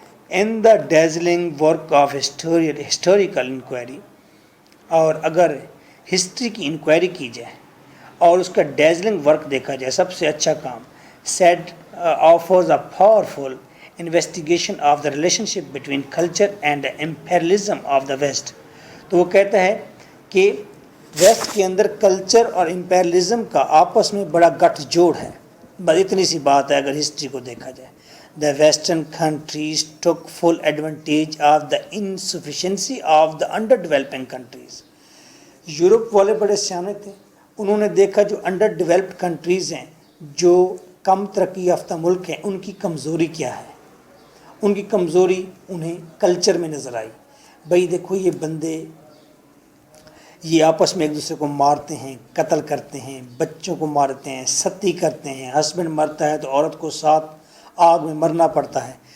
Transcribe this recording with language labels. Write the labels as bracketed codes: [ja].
[en] in the dazzling work of historical inquiry, [ur] اور اگر history کی انکوائری کی جائے اور اس کا ڈیزلنگ ورک دیکھا جائے، سب سے اچھا کام [en] Said offers a powerful investigation of the relationship between culture and imperialism of the West. [ur] تو وہ کہتا ہے کہ ویسٹ کے اندر کلچر اور امپیرلزم کا آپس میں بڑا گٹھ جوڑ ہے. بس اتنی سی بات ہے اگر ہسٹری کو دیکھا جائے. [en] The Western countries took full advantage of the insufficiency of the underdeveloping countries. [ur] Europe والے بڑے سیانے تھے. انہوں نے دیکھا جو انڈر ڈیولپڈ کنٹریز ہیں, جو کم ترقی یافتہ ملک ہیں, ان کی کمزوری کیا ہے. ان کی کمزوری انہیں کلچر میں نظر آئی. بھئی دیکھو یہ بندے یہ آپس میں ایک دوسرے کو مارتے ہیں, قتل کرتے ہیں, بچوں کو مارتے ہیں, ستی کرتے ہیں, ہسبینڈ مرتا ہے تو عورت کو ساتھ آگ میں مرنا پڑتا ہے.